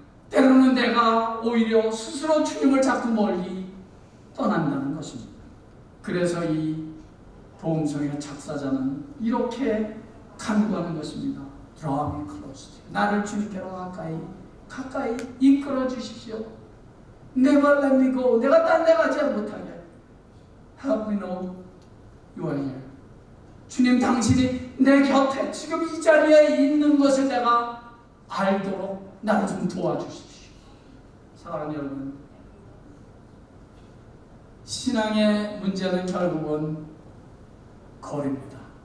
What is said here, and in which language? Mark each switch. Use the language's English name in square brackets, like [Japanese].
[Korean] 때로는 내가 오히려 스스로 주님을 자꾸 멀리 떠난다는 것입니다. 그래서 이 보험성의 작사자는 이렇게 간구하는 것입니다. [English] Draw me close. [Korean] 나를 주님께로 가까이 이끌어 주십시오. [English] Never let me go. [Korean] 내가 딴 데 가지 못하게. [English] Help me know you are here. [Korean] 주님 당신이 내 곁에 지금 이 자리에 있는 것을 내가 알도록 나를 좀 도와주십시오. 사랑하는 여러분, 신앙의 문제는 결국은 거리입니다.